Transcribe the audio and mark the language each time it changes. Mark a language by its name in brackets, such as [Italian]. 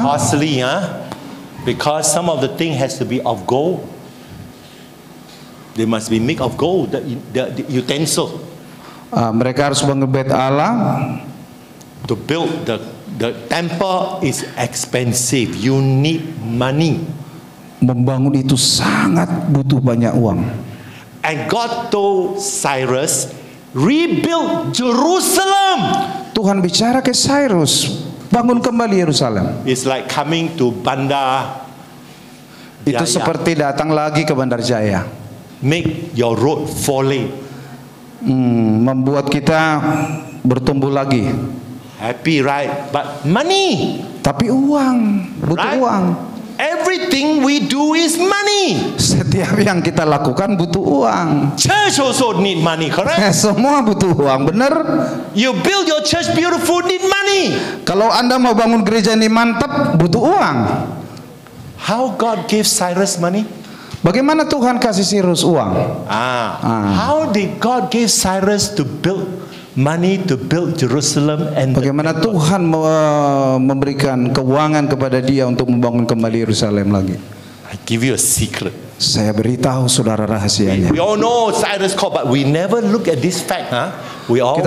[English] costly, because some of the thing has to be of gold. They must be made of gold, the utensil. [Indonesian] Mereka harus bangun Bait Allah. [English] To build the temple is expensive. You need money. [Indonesian] Membangun itu sangat butuh banyak uang. [English] And God told Cyrus, rebuild Jerusalem. [Indonesian] Tuhan bicara ke Cyrus, bangun kembali Yerusalem. [English] It's like coming to Bandar [Indonesian] Itu [English] Jaya. [Indonesian] seperti datang lagi ke Bandar Jaya. [English] Make your road 4 lane. [Indonesian] Membuat kita bertumbuh lagi. [English] Happy, right? But money, [Indonesian] Tapi uang, butuh [English] right? [Indonesian] uang. [English] Everything we do is money. [Indonesian] Setiap yang kita lakukan butuh uang. [English] Church also need money, correct? [Indonesian] Semua butuh uang, benar? [English] You build your church beautiful, need money. [Indonesian] Kalau Anda mau bangun gereja ini mantap, butuh uang. [English] How God gives Cyrus money? [Indonesian] Bagaimana Tuhan kasih Sirus uang? [English] How did God give Cyrus to build money to build Jerusalem and [Indonesian] Bagaimana Tuhan memberikan keuangan kepada dia untuk membangun kembali Yerusalem lagi? [English] I give you a secret. [Indonesian] Saya beritahu saudara rahasianya. [English] We all know Cyrus called, but we never look at this fact, We always